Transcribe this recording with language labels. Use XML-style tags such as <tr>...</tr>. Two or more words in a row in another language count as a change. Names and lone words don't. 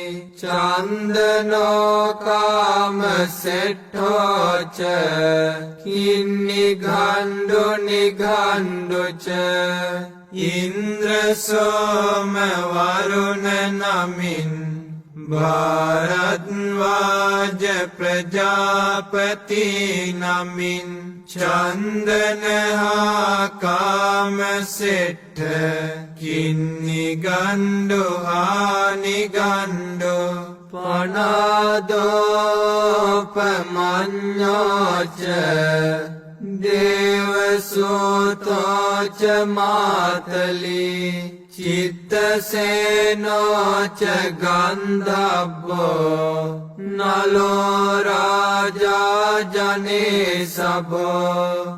<pi>චන්දනෝ කාම සෙට්ඨෝච කින්නිගණ්ඩු නිගණ්ඩුච ඉන්ද්‍ර සෝම වරුණ නමින්</pi> <si>භාරද්වාජ ප්‍රජාපති නමින් චන්දනහා කාම සෙට්ඨ කින්නිගණ්ඩු නිගණ්ඩු</si> <pi>පනාදෝපමඤ්ඤෝච දේවසූතෝච මාතලී චිත්තසේනෝච ගන්ධබ්බෝ නලෝ රාජා ජනේ සබෝ</pi>